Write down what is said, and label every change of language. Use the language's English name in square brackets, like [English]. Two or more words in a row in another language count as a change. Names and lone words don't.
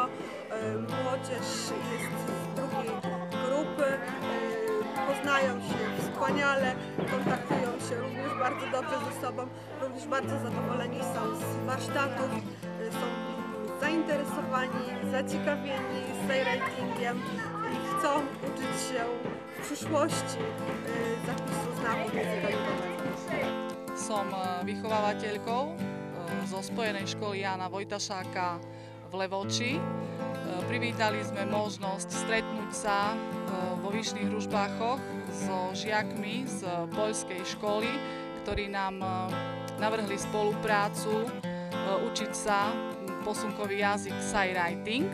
[Polish] Młodzież jest z drugiej grupy, poznają się wspaniale, kontaktują się również bardzo dobrze ze sobą, również bardzo zadowoleni są z warsztatów, są zainteresowani, zaciekawieni signwritingiem i chcą uczyć się w przyszłości zapisu znaków języka migowego. [Slovak] Som vychovávateľkou zo Spojenej školy Jána Vojtašáka v Levoči. Privítali sme možnosť stretnúť sa vo Vyšných Ružbáchoch so žiakmi z poľskej školy, ktorí nám navrhli spoluprácu učiť sa posunkový jazyk signwriting.